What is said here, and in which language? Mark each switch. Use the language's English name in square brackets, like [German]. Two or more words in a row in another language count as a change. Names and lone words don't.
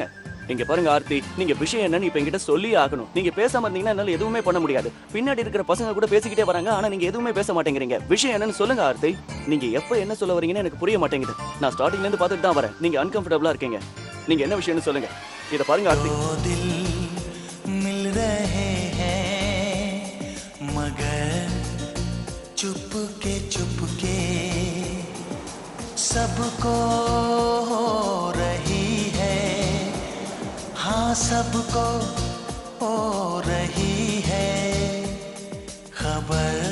[Tamil] இங்க பாருங்க ஆர்த்தி, நீங்க விஷயம் என்னன்னு இப்ப என்கிட்ட சொல்லி ஆகணும். நீங்க பேசாம இருந்தீங்கன்னா என்னால எதுவுமே பண்ண முடியாது. பின்னாடி இருக்கிற பசங்க கூட பேசிக்கிட்டே வராங்க, ஆனா நீங்க எதுவுமே பேச மாட்டேங்கிறீங்க. விஷயம் என்னன்னு சொல்லுங்க ஆர்த்தி. நீங்க எப்ப என்ன சொல்ல வரீங்கன்னு எனக்கு புரிய மாட்டேங்குது. நான் ஸ்டார்டிங்ல இருந்து பார்த்துட்டு தான் வரேன். நீங்க அன்கம்ஃபர்டபுளா இருக்கீங்க. நீங்க என்ன விஷயம்னு சொல்லுங்க. இத பாருங்க ஆர்த்தி. [Hindi] चुपके चुपके सबको हो रही है, हाँ सबको हो रही है खबर।